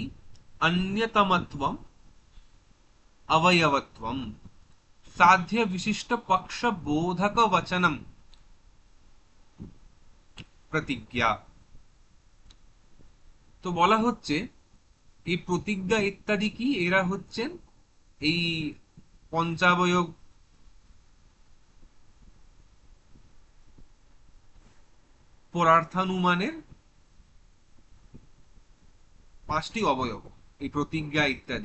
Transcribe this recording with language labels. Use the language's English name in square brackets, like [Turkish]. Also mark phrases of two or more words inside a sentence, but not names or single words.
[Sanskrit] अन्यतमत्वम, अवयवत्वम, साध्य विशिष्ट पक्ष बोधक वचनम प्रतिज्ञा। [Bangla] তো বলা হচ্ছে এই প্রতিজ্ঞা ইত্যাদি কি, এরা হচ্ছেন এই পঞ্চাবয়ব পরার্থানুমানের পাঁচটি অবয়ব, এই প্রতিজ্ঞা ইত্যাদি।